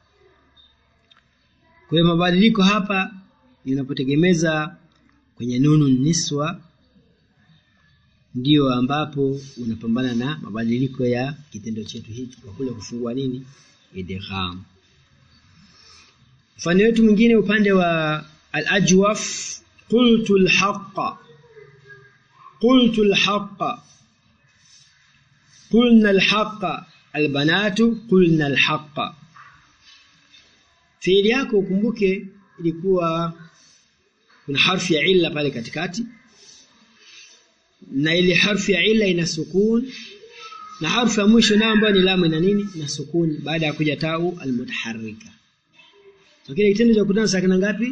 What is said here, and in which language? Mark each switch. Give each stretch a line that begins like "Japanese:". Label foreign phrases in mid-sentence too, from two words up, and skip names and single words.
Swahili: Kwa hiyo mabadiliko hapa unapotegemeza kwenye nunu niswa ndio ambapo unapambana na mabadiliko ya kitendo chetu hiki kwa kule kufungua nini?
Arabic: Idgham.
Swahili: Mfano wetu mwingine upande wa
Arabic: al-ajwaf, قلت الحق قلت الحق قلنا الحق البنات قلنا الحق.
Swahili: Fiili yako ukumbuke ilikuwa kuna harfi ya illa pale katikati, na ile harfi ya illa ina sukun, na harfi ya mwisho nayo ambayo ni lamu ina nini? Na sukun baada ya kuja
Arabic: التاء المتحركة.
Swahili: So kile kitendo cha kukutana sakina ngapi?